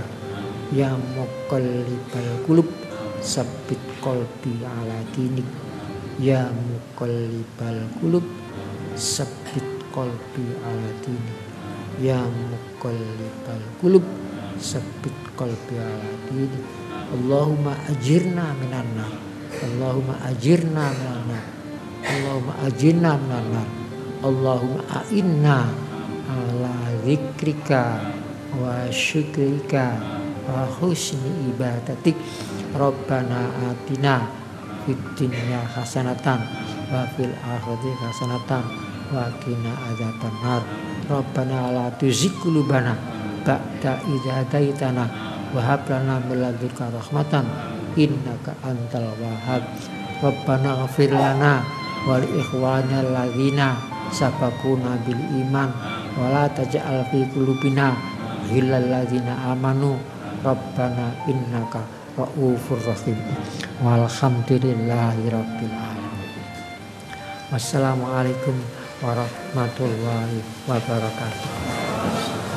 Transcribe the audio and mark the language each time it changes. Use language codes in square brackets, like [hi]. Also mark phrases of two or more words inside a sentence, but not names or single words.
[ar] يا مقلب القلوب ثبت قلبي على دينك. يا مقلب القلوب ثبت قلبي على دينك. يا مقلب القلوب ثبت قلبي على دينك. اللهم أجرنا من النار. اللهم أجرنا من النار. اللهم أجرنا من النار. اللهم أعنا على ذكرك وشكرك وحسن عبادتك. ربنا آتنا في الدنيا حسنة وفي الآخرة حسنة وقنا عذاب النار. ربنا لا تزغ قلوبنا بعد إذ هديتنا وهب لنا من لدنك رحمة إنك أنت الوهاب. ربنا اغفر لنا ولإخواننا الذين سبقونا بالإيمان ولا تجعل في قلوبنا غلا للذين آمنوا ربنا إنك رؤوف رحيم. والحمد لله رب العالمين. والسلام عليكم ورحمة الله وبركاته.